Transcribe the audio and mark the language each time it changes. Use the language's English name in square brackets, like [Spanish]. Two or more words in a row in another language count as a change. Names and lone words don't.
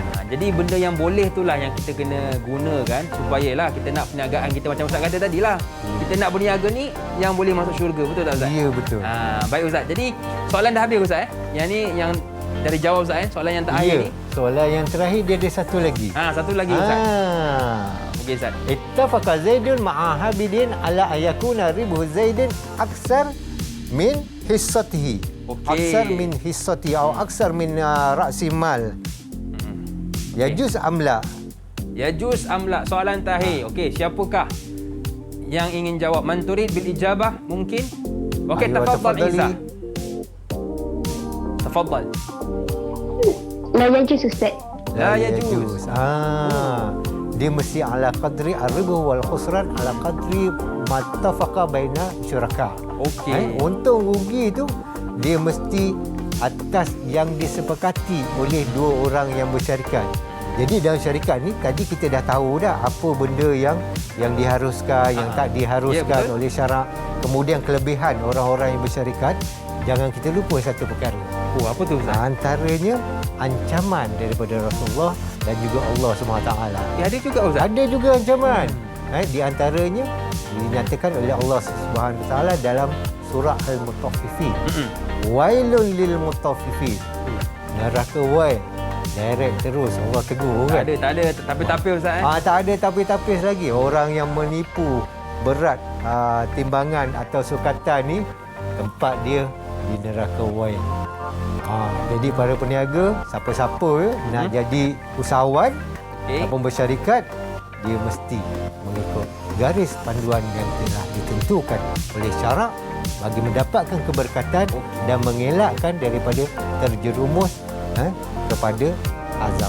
[Malay] Jadi benda yang boleh itulah yang kita kena gunakan supayalah kita nak perniagaan kita macam Ustaz kata tadilah. Kita nak berniaga ni yang boleh masuk syurga, betul tak Ustaz? Ya, betul. Baik Ustaz. Jadi soalan dah habis Ustaz Yang ni yang dari jawab Ustaz soalan yang terakhir ni. Soalan yang terakhir dia ada satu lagi. Satu lagi Ustaz. Okey Ustaz. [Arabic] اتفق زيد مع عابد على أن يكون ربح زيد أكثر من حصته. أكثر من حصته atau أكثر من رأس المال. يجوز أم لا. يجوز أم لا. [Malay] Soalan terakhir. Okey, siapakah yang ingin jawab? [Arabic] من تريد بالإجابة mungkin? [Malay] Okey, [Arabic] tafadhal Izzah. Tafadhal. لا يجوز Ustaz. لا يجوز. [Malay] Dia mesti [Arabic] على قدر الربح والخسران على قدر ما اتفق بين الشركاء. [Malay] Okey. Untung rugi tu dia mesti atas yang disepakati oleh dua orang yang bersyarikat. Jadi dalam syarikat ni tadi kita dah tahu dah apa benda yang diharuskan, yang tak diharuskan oleh syarak. Kemudian kelebihan orang-orang yang bersyarikat. Jangan kita lupa satu perkara. Oh, apa tu Ustaz? Antaranya ancaman daripada Rasulullah dan juga Allah SWT. Ada juga Ustaz? Ada juga ancaman. Di antaranya dinyatakan oleh Allah SWT dalam surah Al-Mutaffifin. [Arabic] ويل للمطففين. Neraka wail. [Malay] Direct terus Allah tegur kan. Tak ada tapi-tapi Ustaz Tak ada tapi-tapis lagi. Orang yang menipu berat timbangan atau sukatan ni, tempat dia di neraka wail. Jadi para peniaga, siapa-siapa nak jadi usahawan ataupun bersyarikat, dia mesti mengikut garis panduan yang telah ditentukan oleh syarak bagi mendapatkan keberkatan dan mengelakkan daripada terjerumus kepada azab.